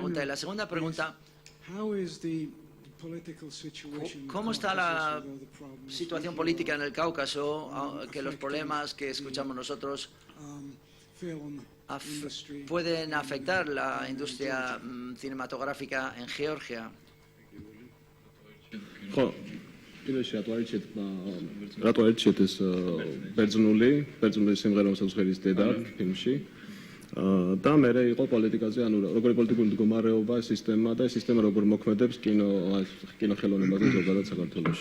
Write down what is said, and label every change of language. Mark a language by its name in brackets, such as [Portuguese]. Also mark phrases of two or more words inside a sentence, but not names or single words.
[Spanish] Y la segunda pregunta, ¿cómo está la situación política en el Cáucaso? Que los problemas que escuchamos nosotros pueden afectar la industria cinematográfica en Georgia. [Georgian] რატო ერჩეთ ეს ბერძნული სიმღერა მოსაცხერის დედა ფილმში და მე იყო პოლიტიკაზე, ანუ როგორი პოლიტიკური მდგომარეობა, სისტემა და სისტემა როგორ მოქმედებს კინოხელოვნებაზე ზოგადად საქართველოში.